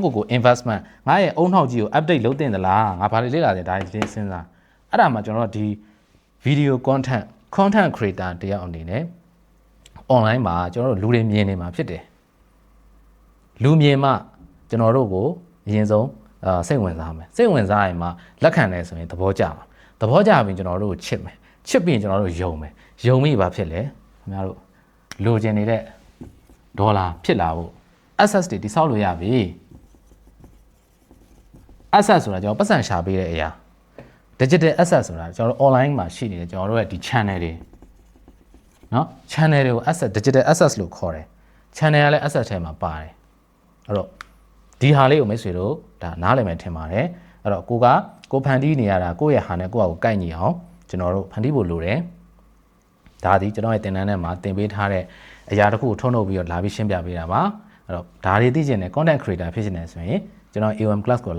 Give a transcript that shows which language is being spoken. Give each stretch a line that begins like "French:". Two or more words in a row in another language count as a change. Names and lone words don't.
Burmese: investment ငါရဲ့အုံနှောက်ကြီးကို update လုပ်တင်သလားငါဘာလေ့လာတယ်ဒါစဉ်းစားအဲ့ဒါမှကျွန်တော်တို့ဒီ
English: video content creator
Burmese: တယောက်အနေနဲ့ online မှာကျွန်တော်တို့လူတွေမြင်နေမှာဖြစ်တယ်လူမြင်မှကျွန်တော်တို့ကိုအရင်ဆုံးစိတ်ဝင်စားမယ်စိတ်ဝင်စားရင်မှလက်ခံတယ်ဆိုရင်သဘောကျမှာသဘောကျပြီးကျွန်တော်တို့ကိုချစ်မယ်ချစ်ပြီးကျွန်တော်တို့ယုံမယ်ယုံမိပါဖြစ်လေခင်ဗျားတို့လိုချင်နေတဲ့ဒေါ်လာဖြစ်လာဖို့ access တွေတိဆောက်လို့ရပြီ access ဆိုတာကျွန်တော်ပတ်စံရှာပေးတဲ့အရာ
English: digital access
Burmese: ဆိုတာကျွန်တော်တို့ online မှာရှိနေတဲ့ကျွန်တော်တို့ရဲ့ဒီ channel တွေเนาะ channel တွေကို
English: access digital access
Burmese: လို့ခေါ်တယ် channel ကလည်း access ထဲမှာပါတယ်အဲ့တော့ဒီဟာလေးကိုမိတ်ဆွေတို့ဒါနားလည်မယ်ထင်ပါတယ်အဲ့တော့ကိုဖန်တီးနေရတာကိုယ့်ရဲ့ဟာနဲ့ကိုယ့်ဟာကိုကိုက်ညီအောင်ကျွန် တော်တို့ဖန်တီးဖို့လိုတယ်ဒါဒီကျွန်တော်ရဲ့သင်တန်းထဲမှာသင်ပေးထားတဲ့အရာတစ်ခုကိုထုတ်လုပ်ပြီးတော့လာပြီးရှင်းပြပေးတာပါအဲ့တော့ဒါတွေသိချင်တယ်
English: content creator
Burmese: ဖြစ်နေတယ်ဆိုရင်ကျွန်တော် AOM class ကိုလာ